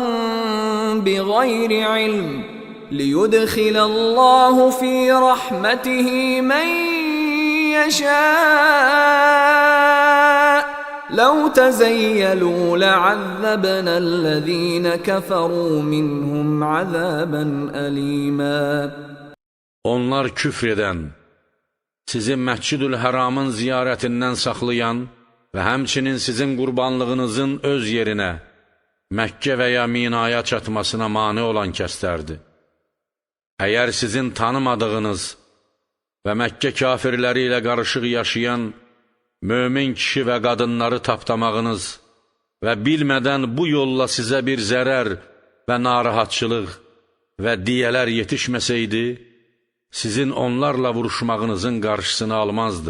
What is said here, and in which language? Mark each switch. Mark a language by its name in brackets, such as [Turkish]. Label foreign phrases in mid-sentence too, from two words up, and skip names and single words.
[Arabic] بغير علم ليدخل الله في رحمته من يشاء لو تزيلوا لعذبنا الذين كفروا منهم عذابا أليما. [Azerbaijani] Onlar küfr edən, sizi Məscid-ül-Həramın ziyarətindən saxlayan və həmçinin sizin qurbanlığınızın öz yerinə, Məkkə və ya Minaya çatmasına mane olan kəslərdir. Əgər sizin tanımadığınız və Məkkə kafirləri ilə qarışıq yaşayan mömin kişi və qadınları tapdamağınız və bilmədən bu yolla sizə bir zərər və narahatçılıq və diyələr yetişməsəydi, sizin onlarla vuruşmağınızın qarşısını almazdı.